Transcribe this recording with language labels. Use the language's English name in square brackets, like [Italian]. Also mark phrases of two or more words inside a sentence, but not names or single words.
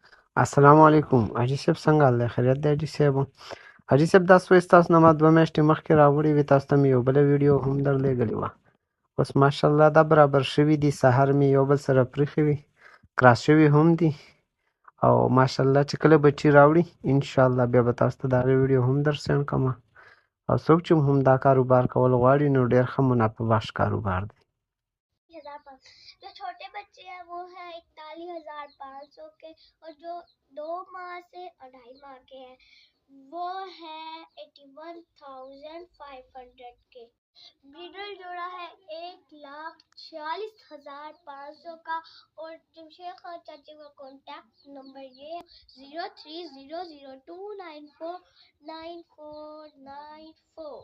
[Urdu] السلام علیکم حاجی صاحب [Pashto] څنګه حال دی خیریت دی حاجي صاحب دا سویس تاسو نه ما 2 میاشتې مخکې راوړې وې تاسو ته مې یو بله ویډیو هم درلېږلې وه اوس ماشاءالله دا برابر شوي دي سهار مې یو بل سره پرېښې وي کراس شوي هم دي او ماشاءالله چې کله بچي راوړي انشاءالله بیا به تاسو ته د هغې ویډیو هم در سینډ کړم او څوک چې هم دا کاروبار کول غواړي نو ډېر ښه منافع بخش کاروبار دی [Urdu] جو چھوٹے بچے ہیں وہ ہے 41,500 کے اور جو 2 ماہ سے 2.5 ماہ کے ہیں وہ ہے 81,500 کے. بریڈر جوڑا ہے 1,40,500 کا اور جمشید خان چاچی کا کانٹیکٹ نمبر یہ 030029499494.